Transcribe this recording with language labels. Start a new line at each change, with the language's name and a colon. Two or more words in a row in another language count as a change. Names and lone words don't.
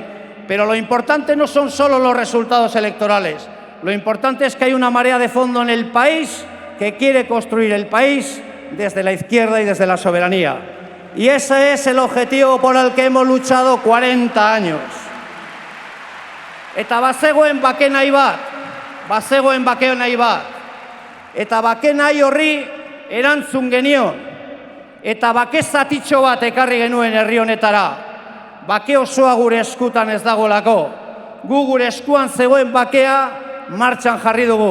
Spanish: Pero lo importante no son solo los resultados electorales, lo importante es que hay una marea de fondo en el país que quiere construir el país desde la izquierda y desde la soberanía. Y ese es el objetivo por el que hemos luchado 40 años.
Basque: Eta bazegoen bake nahi bat, eta bake nahi horri erantzun genion, eta bake zatitxo bat ekarri genuen herri honetara. Bake osoa gure eskutan ez dagolako. Gu gure eskuan zegoen bakea martxan jarri dugu.